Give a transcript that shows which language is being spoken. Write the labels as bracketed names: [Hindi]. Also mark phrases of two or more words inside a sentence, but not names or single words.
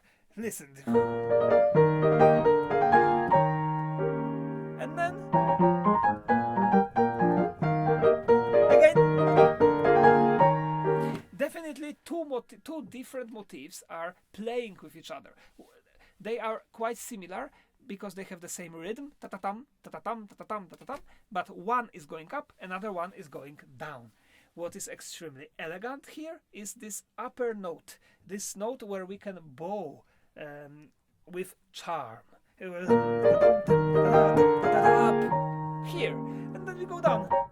[English] Listen. And then again. Definitely two different motifs are playing with each other. They are quite similar because they have the same rhythm, ta-ta-tam, ta-ta-tam, ta-ta-tam, ta-ta-tam, but one is going up, another one is going down. What is extremely elegant here is this upper note, this note where we can bow with charm. Up here, and then we go down.